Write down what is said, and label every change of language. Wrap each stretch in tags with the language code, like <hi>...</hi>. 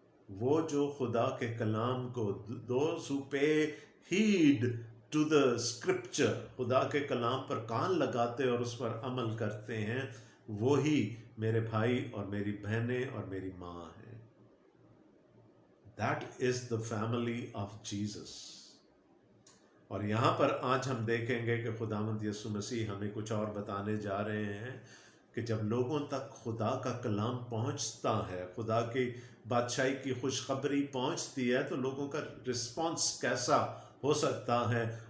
<hi>वो जो खुदा के कलाम को,</hi> <en>those who pay heed to the scripture,</en> <hi>खुदा के कलाम पर कान लगाते और उस पर अमल करते हैं, वो ही मेरे भाई और मेरी बहनें और मेरी माँ हैं.</hi> <en>That is the family of Jesus.</en> <hi>और यहाँ पर आज हम देखेंगे कि खुदावंद यीशु मसीह हमें कुछ और बताने जा रहे हैं कि जब लोगों तक खुदा का कलाम पहुँचता है, खुदा की बादशाही की खुशखबरी पहुँचती है, तो लोगों का रिस्पॉन्स कैसा हो सकता है.</hi>